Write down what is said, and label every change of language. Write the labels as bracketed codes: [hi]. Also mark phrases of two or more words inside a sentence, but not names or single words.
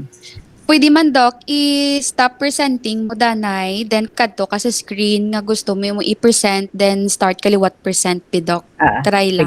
[hil] pwede man Doc, i-stop presenting mo danay, then kadto ka sa screen nga gusto mo i-present, then start kaliwat present pi Doc. Try lang.